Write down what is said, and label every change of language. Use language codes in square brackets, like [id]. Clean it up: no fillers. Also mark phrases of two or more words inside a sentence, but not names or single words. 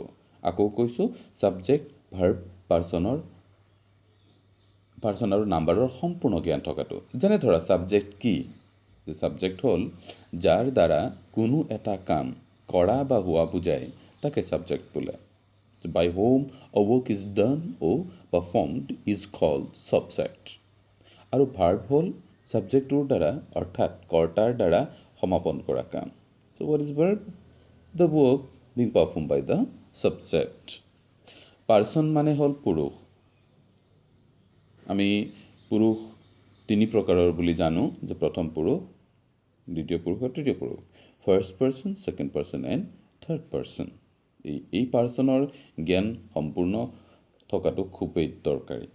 [as] আকৌ কৈছোঁ, [en] subject, verb, person [as] আৰু নাম্বাৰৰ সম্পূৰ্ণ জ্ঞান থকাটো। যেনে ধৰা ছাবজেক্ট কি? ছাবজেক্ট হ'ল যাৰ দ্বাৰা কোনো এটা কাম কৰা বা হোৱা বুজায় তাকে ছাবজেক্ট বোলে। [en] By whom a work is done or performed is called subject। [as] আৰু ভাৰ্ব হ'ল ছাবজেক্টটোৰ দ্বাৰা অৰ্থাৎ কৰ্তাৰ দ্বাৰা সমাপন কৰা কাম। [en] So what is verb? The work being performed by the subject। [as] পাৰ্চন মানে হ'ল পুৰুষ। আমি পুৰুষ 3 প্ৰকাৰৰ বুলি জানো, যে প্ৰথম পুৰুষ, দ্বিতীয় পুৰুষ আৰু তৃতীয় পুৰুষ। [en] First person, second person and third person. [as] এই পাৰ্চনৰ জ্ঞান সম্পূৰ্ণ থকাটো খুবেই দৰকাৰী।